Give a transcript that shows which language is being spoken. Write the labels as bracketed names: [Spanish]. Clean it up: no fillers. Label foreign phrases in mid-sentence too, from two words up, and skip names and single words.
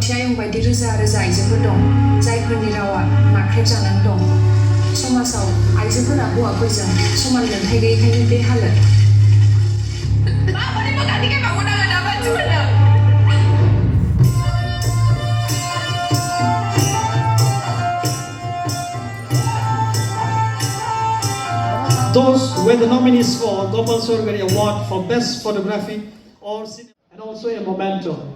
[Bodo] बायदि रोजा रोजा आइजोफोर दं जायफोरनि रावा नाख्रेबजानानै दं समाजाव आइजोफोरा हौवाफोरजों समान मोनथाय गैयैखायनो बे हालोद [English] Those were the nominees for Gopal Sorgari Award for Best Photography or Cinema, and also a memento.